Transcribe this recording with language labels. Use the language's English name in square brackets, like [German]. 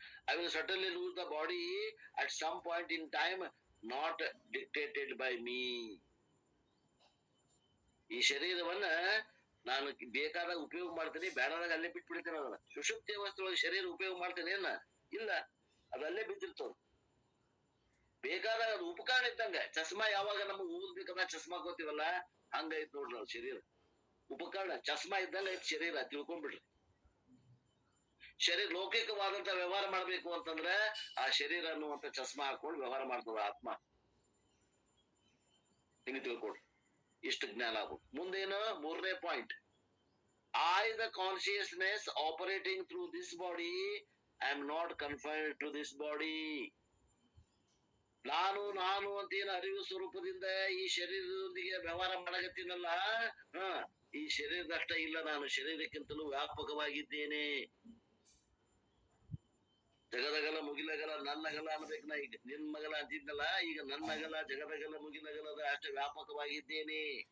[English] I will certainly lose the body at some point in time, not dictated by me. [Kannada] ಈ ಶರೀರವನ್ನ ನಾನು ಬೇಕಾದಾಗ ಉಪಯೋಗ ಮಾಡ್ತೀನಿ, ಬೇಡದಾಗ ಅಲ್ಲೇ ಬಿಟ್ಬಿಡ್ತೀನಿ. ಅದನ್ನ ಸುಷುಪ್ತಿ ಅವಸ್ಥೆಯೊಳಗೆ ಶರೀರ ಉಪಯೋಗ ಮಾಡ್ತೇನೆ ಏನ? ಇಲ್ಲ, ಅದಲ್ಲೇ ಬಿದ್ದಿರ್ತದ. ಬೇಕಾದಾಗ ಅದು ಉಪಕರಣ ಇದ್ದಂಗ. ಚಸ್ಮಾ ಯಾವಾಗ ನಮಗ್ ಓದ್ಬೇಕಂದ್ರ ಚಸ್ಮಾ ಹಾಕೋತೀವಲ್ಲ, ಹಂಗೈತ್ ನೋಡ್ರಿ ನಾವು ಶರೀರ. ಉಪಕರಣ ಚಸ್ಮಾ ಇದ್ದಂಗ ಐತ್ ಶರೀರ, ತಿಳ್ಕೊಂಡ್ಬಿಡ್ರಿ. ಶರೀರ ಲೌಕಿಕವಾದಂತ ವ್ಯವಹಾರ ಮಾಡ್ಬೇಕು ಅಂತಂದ್ರೆ ಆ ಶರೀರ ಅನ್ನುವಂತ ಚಸ್ಮಾ ಹಾಕೊಂಡು ವ್ಯವಹಾರ ಮಾಡ್ತದ ಆತ್ಮ. ಹಿಂಗೆ ತಿಳ್ಕೊಡ್ರಿ. ಇಷ್ಟು ಜ್ಞಾನ ಆಗ್ಬೋದು. ಮುಂದೇನು? ಮೂರನೇ point. [English] I, the consciousness operating through this body, am not confined to this body. [Kannada] ನಾನು ನಾನು ಅಂತ ಏನು ಅರಿವು ಸ್ವರೂಪದಿಂದ ಈ ಶರೀರದೊಂದಿಗೆ ವ್ಯವಹಾರ ಮಾಡಕತ್ತೀನಲ್ಲ, ಈ ಶರೀರದಷ್ಟ ಇಲ್ಲ. ನಾನು ಶರೀರಕ್ಕಿಂತಲೂ ವ್ಯಾಪಕವಾಗಿದ್ದೇನೆ. ಜಗದಗಲ ಮುಗಿಲಗಲ ನನ್ನಗಲ ಅನ್ಬೇಕು. ನಾ ಈಗ ನಿನ್ ಮಗಲ ಅಂತಿದ್ನಲ್ಲ, ಈಗ ನನ್ನಗಲ ಜಗದಗಲ ಮುಗಿಲಗಲದ ಅಷ್ಟು ವ್ಯಾಪಕವಾಗಿದ್ದೇನೆ.